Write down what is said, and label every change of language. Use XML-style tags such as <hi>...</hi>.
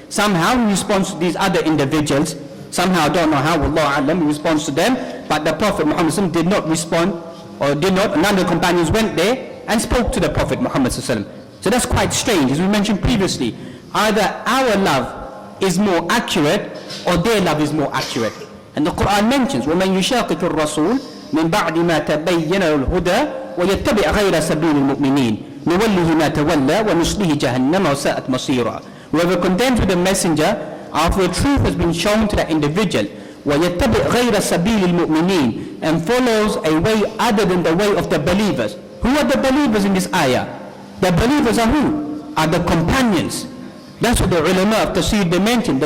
<en>Somehow he responds to these other individuals, somehow, don't know how, Wallahu A'lam, he responds to them, but the Prophet Muhammad did not respond, or did not, none of the companions went there and spoke to the Prophet Muhammad. So that's quite strange, as we mentioned previously. Either our love is more accurate or their love is more accurate. And the Quran mentions,</en> <ar>وَمَنْ يُشَاقِقُ الرَّسُولِ مِنْ بَعْدِ مَا تَبَيَّنَ الْهُدَى وَيَتَّبِعْ غَيْرَ سَبِيلِ الْمُؤْمِنِينَ نُوَلِّهِ مَا تَوَلَّى وَنُصْلِهِ جَهَنَّمَ وَسَاءَتْ مَصِيرًا.</ar> <en>Whoever contends with the messenger after the truth has been shown to that individual,</en> <ar>وَيَتَّبِعْ غَيْرَ سَبِيلِ الْمُؤْمِنِينَ,</ar> <en>and follows a way other than the way of the believers. Who are the believers in this ayah? The believers are who? Are the companions. That's what the ulama of tafsir they mentioned.</en>